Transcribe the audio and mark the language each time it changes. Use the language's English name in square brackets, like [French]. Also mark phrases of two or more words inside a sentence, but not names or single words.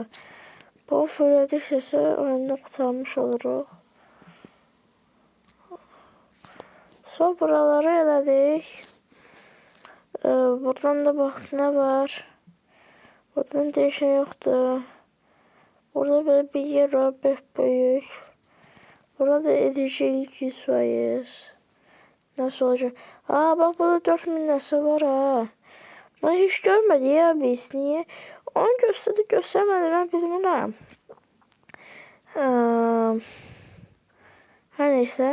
[Azerbaijani] Bu fırladiksə oyunu qurtarmış oluruq. Sonra buraları elədik. Buradan da bax nə var. Buradan dəyişən yoxdur. [Turkish] Burada böyle bir yer var, büyük. Burada edeceğiz 100%. Nasıl olacak? Bak burada 4000 nasıl var ha. Ben hiç görmedi ya biz. Niye? Onu göstermedi ben bilmiyorum. Her neyse.